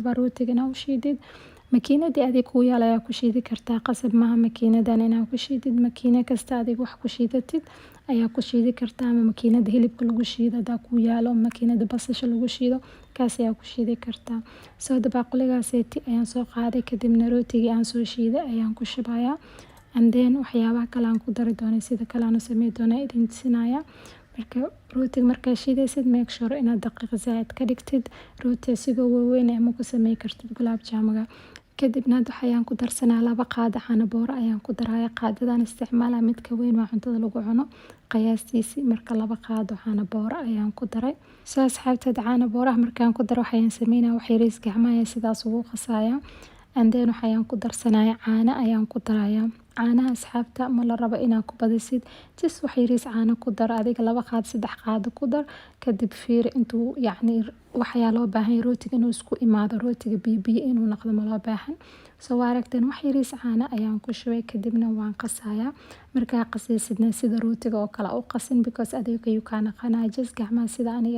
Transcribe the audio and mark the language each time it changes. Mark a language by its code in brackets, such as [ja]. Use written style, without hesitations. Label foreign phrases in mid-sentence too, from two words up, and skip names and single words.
[so] rabaa rootiga inaad u shiidid makiinadii adig ku yaal ayaa ku shiidi kartaa qasab maaha makiinadan inaad ku shiidid makiina kasta adig wax ku shiidatid ayaa ku shiidi kartaa ama makiinada hilibka lagu shiido hadaa ku yaalo makiinada basasha lagu shiido kaas ayaa ku shiidi kartaa soo dabaaquligaas ayaan soo qaaday kadibna rootigii aan soo shiiday ayaan ku shubayaa [en] and then [so] waxyaabaha kale aan ku dari doonay sida kale aan u sameey doonaa idin tusinayaa marka rootiga markaa shiidaysid [en] make sure [so] inaad daqiiq zaad ka dhigtid rooti asigoo waaweyn ama ku sameey kartid gulaab jamuga kadibna waxaan ku darsanaa 2 qaado caano booro ayaan ku darayaa qaadadan isticmaala midka weyn waa cuntada lagu cuno qiyaastiisi marka 2 qaado caano booro ayaan ku daray soo asxaabta caano booraha markaan ku daro waxaan sameynaa wax yariis gacmaha sidaas ugu qasayaa [en] and then [so] waxaan ku darsanayaa caano ayaan ku darayaa caanaha asxaabta ma la rabo inaad ku badisid just wax yariis caano ku dar adiga 2 qaad 3 qaado ku dar kadib fiir intuu yacni waxyaa loo baahan rootiga inuu isku imaado rootiga biyo inuu noqdo ma loo baahan soo aragteen wax yariis caano ayaan ku shubay kadibna waan qasayaa markaa qasaysidna sida rootiga oo kale u qasin because adeeg ayuu ka naqanaa just gacmaha sida aniga